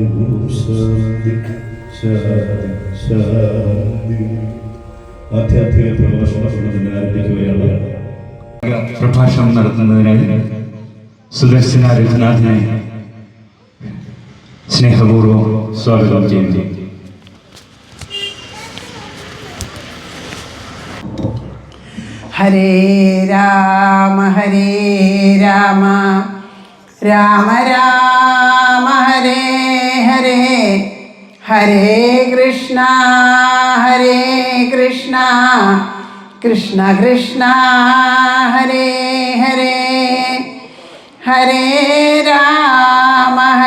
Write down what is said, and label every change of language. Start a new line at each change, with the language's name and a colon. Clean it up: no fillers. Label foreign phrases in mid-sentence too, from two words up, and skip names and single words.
Sanskrit: ओम् शान्ति शान्ति शान्ति.
Malayalam: ആധ്യാത്മിക പ്രഭാഷണം ആരംഭിക്കുകയാണ്. പ്രഭാഷണം നടത്തുന്നതിനായി സുദർശന രഘുനാഥിനെ സ്നേഹപൂർവ്വം സ്വാഗതം ചെയ്യുന്നു.
Sanskrit: हरे राम राम राम हरे हरे हरे कृष्ण कृष्ण कृष्ण हरे हरे हरे राम